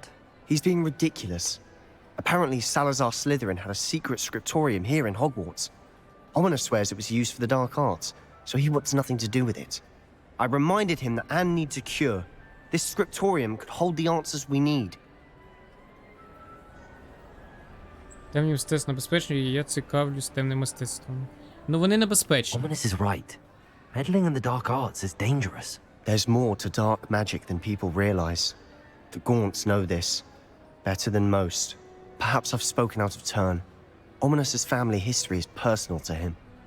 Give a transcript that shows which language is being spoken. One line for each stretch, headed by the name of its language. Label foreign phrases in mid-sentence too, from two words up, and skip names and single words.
English: He's being ridiculous. Apparently Salazar Slytherin had a secret scriptorium here in Hogwarts. Ominous swears it was used for the dark arts, so he wants nothing to do with it. I reminded him that Anne needs a cure. This scriptorium could hold the answers we need.
Ukrainian: Темні мистецтва небезпечні, і я цікавлюсь темним мистецтвом. Ну вони небезпечні.
English: Ominous is right. Meddling in the dark arts is dangerous. There's more to dark magic than people realize. The Gaunts know this. Better than most. Perhaps I've spoken out of turn. Ominous's family history is personal to him.